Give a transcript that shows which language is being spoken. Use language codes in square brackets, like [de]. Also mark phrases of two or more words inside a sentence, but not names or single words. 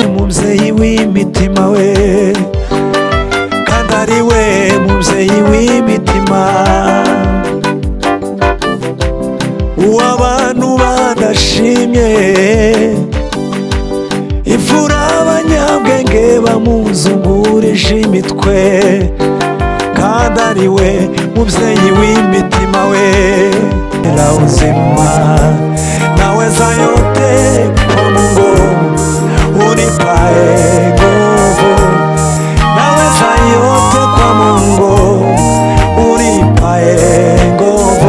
[rw] Mubyeyi w'imitima we, kandi ari we mubyeyi w'imitima, uw'abantu badashimye, imfura abanyabwenge bamuzungurije imitwe, kandi ari we mubyeyi w'imitima we. [sw] La uzima naweza yote kwa Mungu unipae nguvu, naweza yote kwa Mungu unipae nguvu.